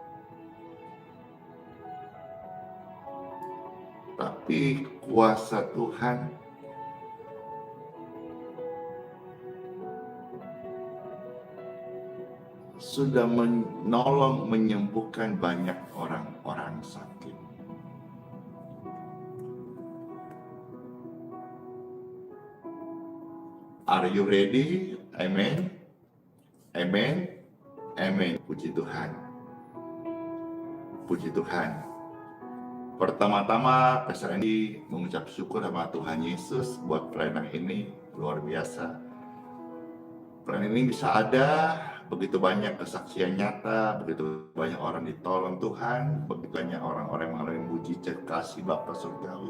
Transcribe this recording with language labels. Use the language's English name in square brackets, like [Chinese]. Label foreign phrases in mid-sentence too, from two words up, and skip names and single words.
[Indonesian] Tapi kuasa Tuhan sudah menolong menyembuhkan banyak orang-orang sakit. [English] Are you ready? [Indonesian] Amen. Amen. Amen. Puji Tuhan. Puji Tuhan. Pertama-tama, Pastor Andy mengucap syukur sama Tuhan Yesus buat pelayanan ini luar biasa. Pelayanan ini bisa ada, begitu banyak kesaksian nyata, begitu banyak orang ditolong Tuhan, begitu banyak orang-orang yang mengalami mujizat kasih Bapa surgawi.